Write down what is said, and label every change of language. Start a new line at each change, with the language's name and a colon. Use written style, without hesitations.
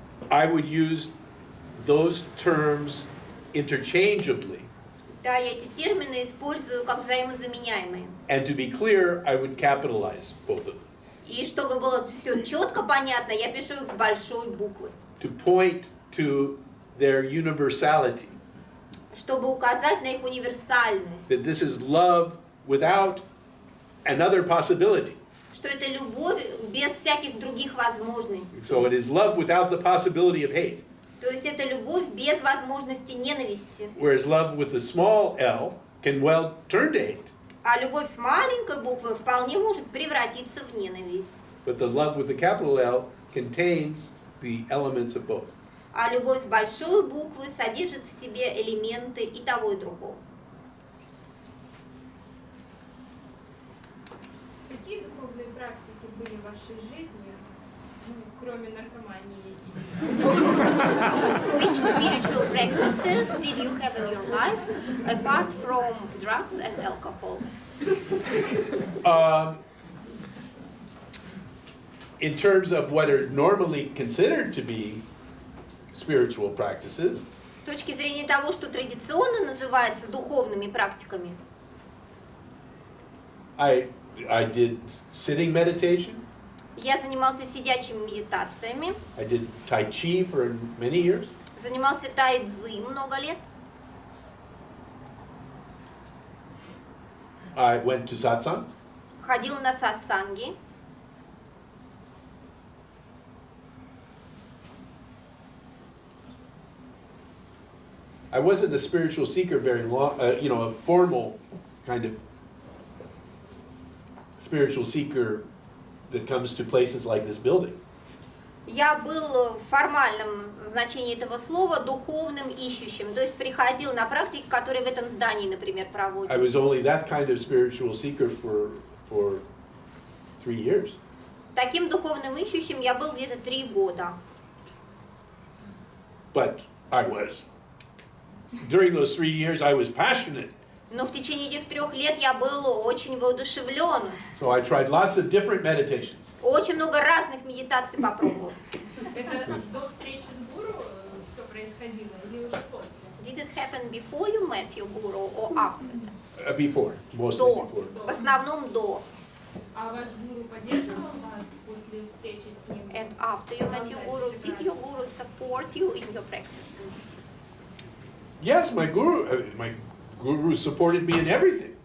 English: I would use those terms interchangeably.
Russian: Да, я эти термины использую как взаимозаменяемые.
English: And to be clear, I would capitalize both of them.
Russian: И чтобы было все четко понятно, я пишу их с большой буквы.
English: To point to their universality.
Russian: Чтобы указать на их универсальность.
English: That this is love without another possibility.
Russian: Что это любовь без всяких других возможностей.
English: So it is love without the possibility of hate.
Russian: То есть это любовь без возможности ненависти.
English: Whereas love with the small l can well turn to hate.
Russian: А любовь с маленькой буквы вполне может превратиться в ненависть.
English: But the love with the capital L contains the elements of both.
Russian: А любовь с большой буквы содержит в себе элементы и того, и другого. Какие духовные практики были в вашей жизни, ну, кроме наркомании?
English: Which spiritual practices did you have in your life apart from drugs and alcohol? In terms of what are normally considered to be spiritual practices,
Russian: С точки зрения того, что традиционно называется духовными практиками,
English: I did sitting meditation.
Russian: я занимался сидячими медитациями,
English: I did Tai Chi for many years.
Russian: занимался тайцзи много лет,
English: I went to satsang.
Russian: ходил на сатсанги,
English: I wasn't a spiritual seeker very long, a formal kind of spiritual seeker that comes to places like this building.
Russian: Я был в формальном значении этого слова духовным ищущим, то есть приходил на практики, которые в этом здании, например,
English: I was
Russian: проводятся.
English: only that kind of spiritual seeker for 3 years.
Russian: Таким духовным ищущим я был где-то 3 года.
English: But during those 3 years, I was passionate.
Russian: Но в течение этих 3 лет я был очень воодушевлен.
English: So I tried lots of different meditations.
Russian: Очень много разных медитаций попробовал. Это до встречи с гуру все происходило или уже после?
English: Did it happen before you met your guru or after that? Before, mostly
Russian: До.
English: before.
Russian: В основном до. А ваш гуру поддерживал вас после встречи с ним?
English: And after you met your guru, did your guru support you in your practices? Yes, my guru supported me in everything.